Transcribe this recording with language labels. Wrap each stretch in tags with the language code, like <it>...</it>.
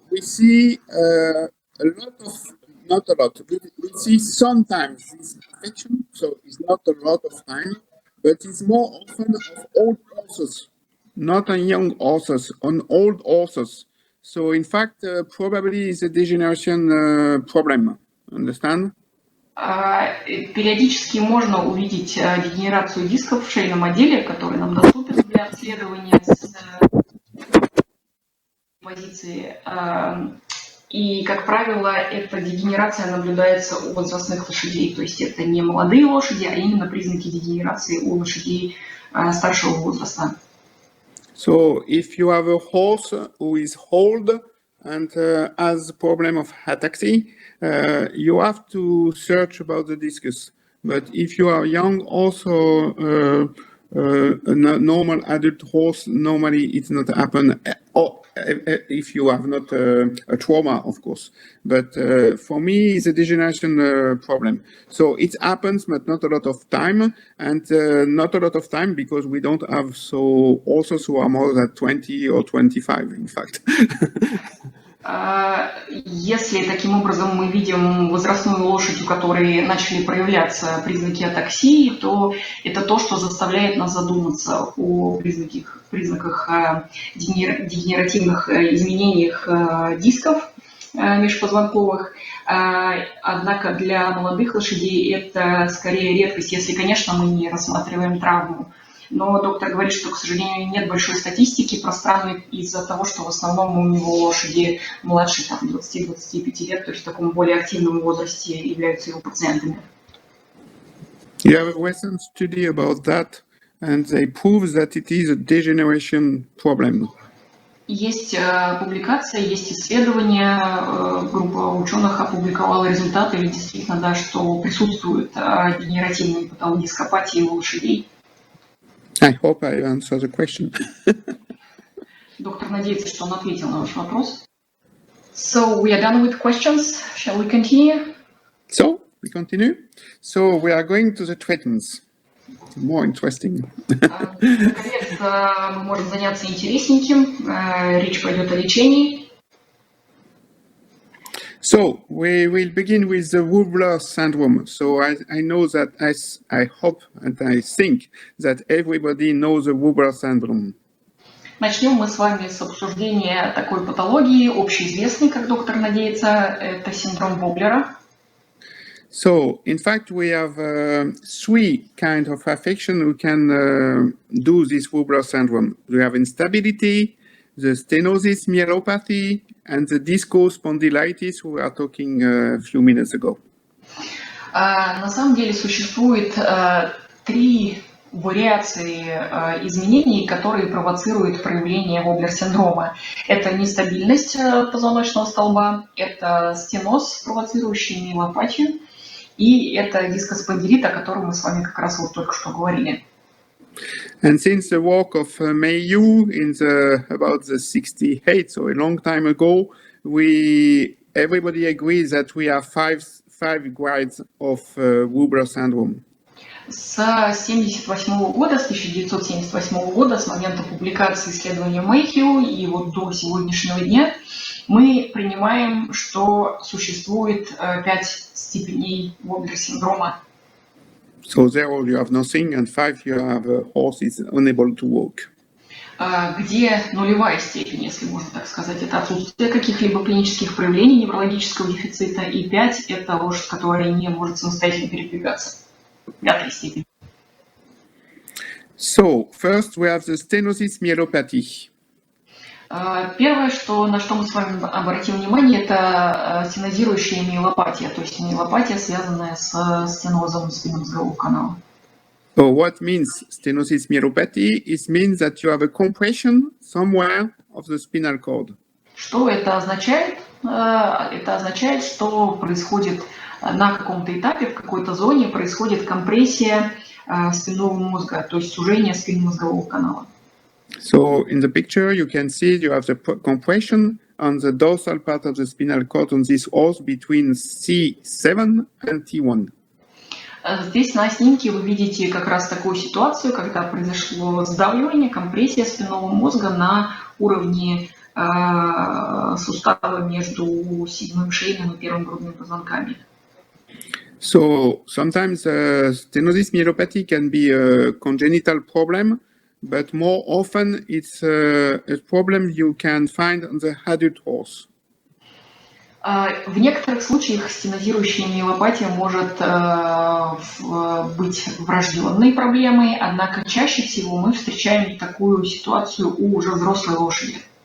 <en>We see a lot of, not a lot, we see sometimes this infection, so it's not a lot of time, but it's more often of old horses, not on young horses, on old horses. So in fact, probably it's a degeneration problem, understand?</en> <ru>Периодически можно увидеть дегенерацию дисков в шейном отделе, который нам доступен для обследования с позиции. И, как правило, эта дегенерация наблюдается у возрастных лошадей. То есть это не молодые лошади, а именно признаки дегенерации у лошадей старшего возраста.</ru> <en>So if you have a horse who is old and has a problem of ataxia, you have to search about the discus. But if you are young, also a normal adult horse, normally it's not happen. Or if you have not a trauma, of course. But for me, it's a degeneration problem. So it happens, but not a lot of time, and not a lot of time because we don't have so horses who are more than 20 or 25, in fact.</en> <ru>Если таким образом мы видим возрастную лошадь, у которой начали проявляться признаки атаксии, то это то, что заставляет нас задуматься о признаках дегенеративных изменениях дисков межпозвонковых. Однако для молодых лошадей это скорее редкость, если, конечно, мы не рассматриваем травму. Но доктор говорит, что, к сожалению, нет большой статистики про страны из-за того, что в основном у него лошади младше 20-25 лет, то есть в таком более активном возрасте являются его пациентами.</ru> <en>You have a recent study about that, and they prove that it is a degeneration problem.</en> <ru>Есть публикация, есть исследования, группа ученых опубликовала результаты, и действительно, да, что присутствуют дегенеративные патологии у лошадей.</ru> <en>I hope I answered the question.</en> <ru>Доктор надеется, что он ответил на ваш вопрос.</ru> <en>So we are done with questions. Shall we continue? So we continue. So we are going to the treatments. More interesting.</en> <ru>Наконец, мы можем заняться интересненьким. Речь пойдет о лечении.</ru> <en>So we will begin with the Wobbler syndrome. So I know that, I hope and I think that everybody knows the Wobbler syndrome.</en> <ru>Начнем мы с вами с обсуждения такой патологии, общеизвестной, как доктор надеется, это синдром Воблера.</ru> <en>So, in fact, we have three kinds of affection who can do this Wobbler syndrome. We have instability, the stenosis myelopathy, and the discospondylitis we were talking a few minutes ago.</en> <ru>На самом деле существует три вариации изменений, которые провоцируют проявление Воблер-синдрома. Это нестабильность позвоночного столба, это стеноз, провоцирующий миелопатию, и это дискоспондилит, о котором мы с вами как раз вот только что говорили.</ru> <en>And since the work of Mayu in about the 68, so a long time ago, everybody agrees that we have five grades of Wobbler syndrome.</en> <ru>С 1978 года, с 1978 года, с момента публикации исследования Мэйхью и вот до сегодняшнего дня, мы принимаем, что существует 5 степеней Воблер-синдрома.</ru> <en>So there you have nothing, and 5 you have a horse is unable to walk.</en> <ru>Где нулевая степень, если можно так сказать, это отсутствие каких-либо клинических проявлений неврологического дефицита, и 5 это лошадь, которая не может самостоятельно передвигаться. 5-я степень.</ru> <en>So first we have the stenosis myelopathy.</en> <ru>Первое, на что мы с вами обратим внимание, это стенозирующая миелопатия, то есть миелопатия, связанная с стенозом спинномозгового канала.</ru> <en>So what means stenosis myelopathy? It means that you have a compression somewhere of the spinal cord.</en> <ru>Что это означает? Это означает, что происходит на каком-то этапе, в какой-то зоне происходит компрессия спинного мозга, то есть сужение спинномозгового канала.</ru> <en>So in the picture, you can see you have the compression on the dorsal part of the spinal cord on this horse between C7 and T1.</en> <ru>Здесь на снимке вы видите как раз такую ситуацию, когда произошло сдавливание, компрессия спинного мозга на уровне сустава между седьмым шейным и первым грудным позвонками.</ru> <en>So sometimes stenosis myelopathy can be a congenital problem, but more often it's a problem you can find on the adult horse.</en> <ru>В некоторых случаях стенозирующая миелопатия может быть врожденной проблемой, однако чаще всего мы встречаем такую ситуацию у уже взрослой лошади.</ru>